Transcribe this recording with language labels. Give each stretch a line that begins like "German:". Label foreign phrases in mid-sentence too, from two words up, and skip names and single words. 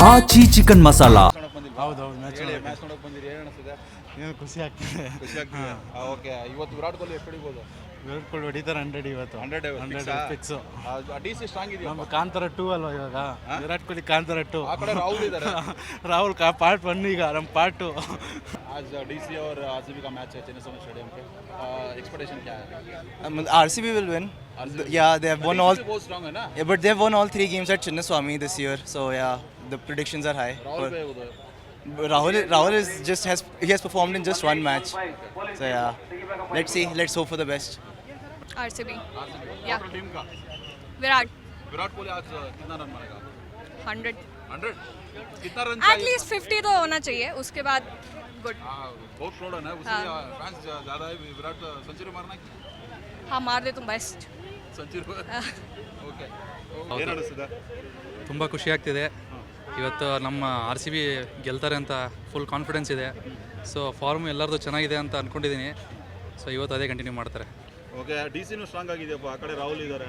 Kannada: ಆಚಿ ಚಿಕನ್ ಮಸಾಲಾ. ಹೌದೌದು ಮ್ಯಾಚ್ ಮ್ಯಾಚ್ ನೋಡಕ್ ಬಂದಿರಿ, ಏನು ಅನಿಸ್ತದೆ? ಏನು ಖುಷಿ ಆಗ್ತದೆ. ಓಕೆ, ಇವತ್ತು ವಿರಾಟ್ ಕೊಹ್ಲಿ ಎಷ್ಟು ಹೊಡಿಬೋದು? ವಿರಾಟ್ ಕೊಹ್ಲಿ ಹೊಡಿತಾರೆ 100 ಇವತ್ತು. 100 ಫಿಕ್ಸು. ಡಿ ಸಿ ಸ್ಟ್ರಾಂಗ್ ಇದೆಯಾ? ನಮ್ಮ ಕಾಂತಾರ 2 ಅಲ್ವಾ ಇವಾಗ, ವಿರಾಟ್ ಕೊಹ್ಲಿ ಕಾಂತಾರ 2. ಆ ಕಡೆ ರಾಹುಲ್ ಇದ್ದಾರೆ.
Hindi: राहुल का पार्ट 1
Kannada: ಈಗ ನಮ್ಮ
Hindi: पार्ट 2. आज डीसी और आरसीबी का मैच है चेन्नई सुपर स्टेडियम पे, एक्सपेक्टेशन क्या है?
English: RCB will win. Yeah, they have won all. बहुत स्ट्रांग है ना? Yeah, but they've won all 3 games at Chinnaswamy this year. So yeah, the predictions are high. राहुल पे उधर Rahul is just has performed in just one match. So yeah, let's see. Let's hope for the best. RCB.
Hindi: yeah टीम का विराट कोहली आज कितना रन मारेगा? 100 कितना रन एटलीस्ट 50 तो होना चाहिए, उसके बाद गुड. बहुत क्राउड है ना, उसके फैंस ज्यादा है. विराट सेंचुरी मारना है? हाँ मार दे तुम बेस्ट.
Kannada: सेंचुरी ಓಕೆ, ಏನು ಅನಿಸ್ತದೆ? ತುಂಬ ಖುಷಿ ಆಗ್ತಿದೆ. ಇವತ್ತು ನಮ್ಮ RCB ಗೆಲ್ತಾರೆ ಅಂತ
English: full confidence
Kannada: ಇದೆ.
English: so form
Kannada: ಎಲ್ಲರದು ಚೆನ್ನಾಗಿದೆ ಅಂತ ಅಂದ್ಕೊಂಡಿದ್ದೀನಿ. ಸೊ ಇವತ್ತು ಅದೇ ಕಂಟಿನ್ಯೂ ಮಾಡ್ತಾರೆ. ಓಕೆ, ಡಿ ಸಿನೂ ಸ್ಟ್ರಾಂಗ್ ಆಗಿದೆಯಪ್ಪ. ಆ ಕಡೆ ರಾಹುಲ್ ಇದ್ದಾರೆ.